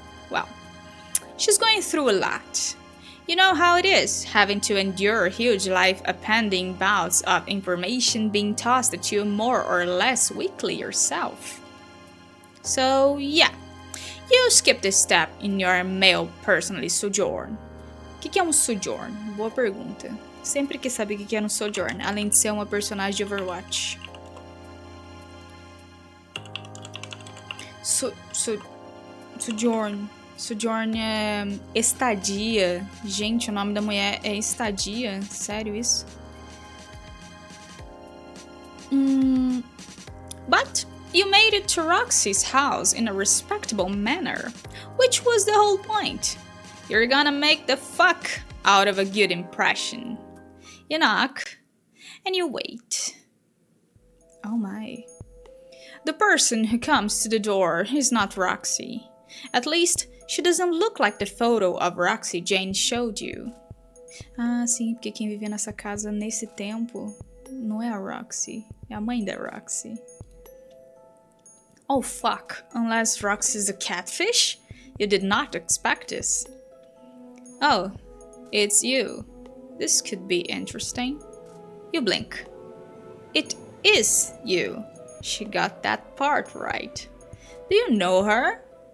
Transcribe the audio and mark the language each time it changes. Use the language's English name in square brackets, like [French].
[English] Well, she's going through a lot. You know how it is, having to endure huge life-upending bouts of information being tossed at you more or less weekly yourself. So, yeah, you skip this step in your male personally sojourn. [Portuguese] O que é um sojourn? Boa pergunta. Sempre quis saber o que é um sojourn, além de ser uma personagem de Overwatch. Sojourn. Sojourn é estadia. Gente, o nome da mulher é Estadia. Sério isso? [English] But you made it to Roxy's house in a respectable manner, which was the whole point. You're gonna make the fuck out of a good impression. You knock, and you wait. Oh my. The person who comes to the door is not Roxy. At least, she doesn't look like the photo of Roxy Jane showed you. [Portuguese] Ah, sim, porque quem vivia nessa casa nesse tempo não é a Roxy, é a mãe da Roxy. [English] Oh fuck, unless Roxy's a catfish? You did not expect this. Oh, it's you. This could be interesting. You blink. It is you. She got that part right. Do you know her?